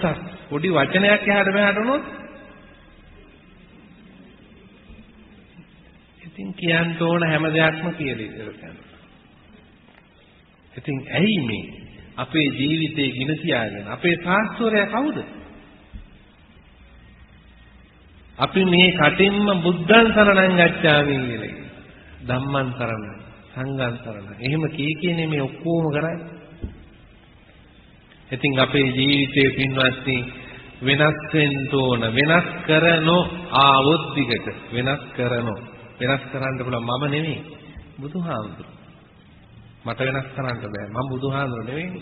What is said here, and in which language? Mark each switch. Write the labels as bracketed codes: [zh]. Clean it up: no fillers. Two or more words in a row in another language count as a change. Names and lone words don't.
[si] පොඩි වචනයක් එහාට මෙහාට වුණොත් ඉතින් කියන්න ඕන හැම දෙයක්ම කියලා ඉවරනවා. ඉතින් ඇයි මේ අපේ ජීවිතේ ගින තියාගෙන අපේ සාස්ත්‍රය කවුද? අපි මේ කටින්ම [pi] බුද්ධං සරණං ගච්ඡාමි [si] කියලා. [pi] ධම්මං සරණං සංඝං සරණං. [si] එහෙම කීකේනේ මේ ඔක්කොම කරන්නේ. ඉතින් අපේ ජීවිතේ පින්වත්නි වෙනස් වෙන්න ඕන. වෙනස් කරනෝ ආවොත් දිගට වෙනස් කරනෝ. වෙනස් කරන්න පුළුවන් මම නෙමෙයි. බුදුහාමුදුරුවෝ. මට වෙනස් කරන්න බෑ. මම බුදුහාමුදුරුවෝ නෙවෙයි.